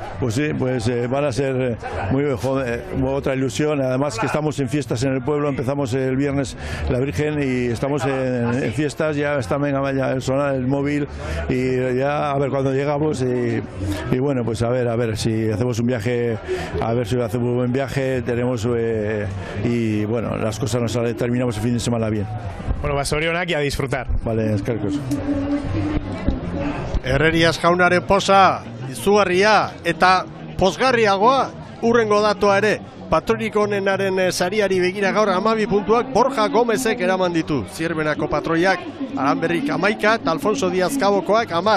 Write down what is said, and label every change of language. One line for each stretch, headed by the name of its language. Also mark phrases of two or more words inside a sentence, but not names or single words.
Spanish: Pues sí, pues van a ser otra ilusión, además que estamos en fiestas en el pueblo, empezamos el viernes la Virgen y estamos en fiestas, ya está ya sonar el móvil, y ya a ver cuándo llegamos, y bueno, pues a ver si hacemos un viaje, a ver si hacemos un buen viaje, tenemos y bueno, las cosas nos salen, terminamos el fin de semana bien. Bueno, va zorionak y a disfrutar. Vale,
Basque: eskerrik asko. Herrerias jaunaren posa, izugarria eta pozgarriagoa, urrengo datua ere. Patronik onenaren sariari begira gaur 12 puntuak Borja Gomezek eraman ditu. Zierbenako patroiak Aranberrik 11 eta Alfonso Díaz Cabokoak 10.